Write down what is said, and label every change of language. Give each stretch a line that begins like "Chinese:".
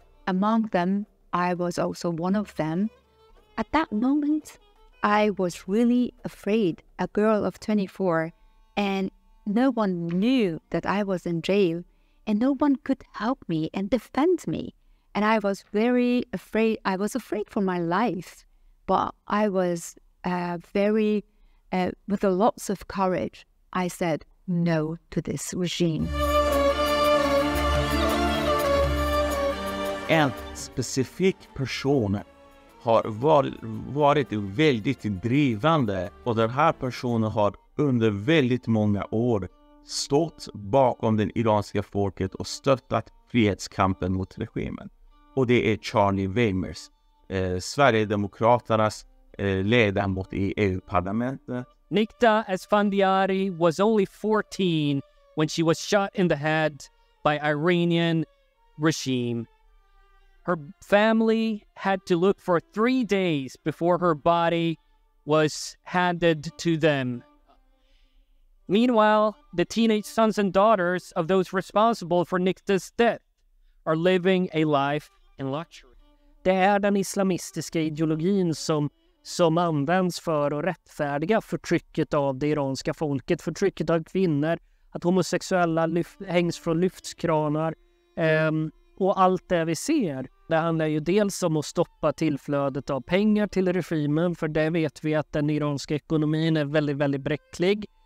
English: Among them, I was also one of them. At that moment, I was really afraid, a girl of 24, and no one knew that I was in jail, and no one could help me and defend me. And I was very afraid. I was afraid for my life, but I was with a lots of courage, I said no to this regime.
Swedish: En specifik person har varit väldigt drivande, och den här personen har under väldigt många år stått bakom den iranska folket och stöttat frihetskampen mot regimen. Och det är Charlie Weimers, Sverigedemokraternas ledamot i EU-parlamentet.
English: Nikta Esfandiari was only 14 when she was shot in the head by Iranian regime. Her family had to look for 3 days before her body was handed to them. Meanwhile, the teenage sons and daughters of those responsible for Nikta's death are living a life in luxury.
Swedish: Det är den islamistiska ideologin som används för att rättfärdiga förtrycket av det iranska folket, förtrycket av kvinnor, att homosexuella hängs från lyftskranar och allt det vi ser. Det handlar ju dels om att stoppa tillflödet av pengar till regimen, för det vet vi att den iranska ekonomin är väldigt, väldigt bräcklig.